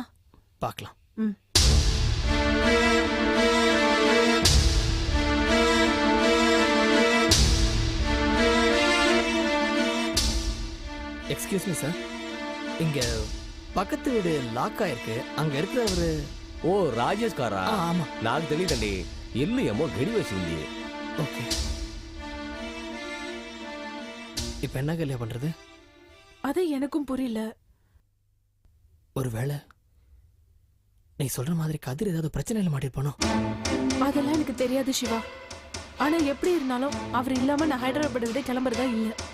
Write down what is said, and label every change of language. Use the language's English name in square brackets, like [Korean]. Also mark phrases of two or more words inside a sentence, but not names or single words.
[Tamil] பார்க்கலாம். [English] Excuse me sir, [Tamil] இங்க பக்கத்து வீடு லாக் ஆயிருக்கு. அங்க இருக்கிறவரு [Telugu] ఓ రాజేష్ కారా? [Tamil] ஆமா. [Telugu] నాకు తెలియదండి. ఇల్లు ఏమో గడి వేసి ఉంది. [Tamil] ஓகே, இப்ப என்ன கல்யா பண்றது? அது எனக்கும் புரியல. ஒருவேளை நீ சொல்ற மாதிரி கதிர் ஏதாவது பிரச்சனையில மாட்டிருப்பானோ? அதெல்லாம் எனக்கு தெரியாது சிவா. ஆனா எப்படி இருந்தாலும் அவர் இல்லாம நான் ஹைதராபாத் விட கிளம்புறதா இல்ல.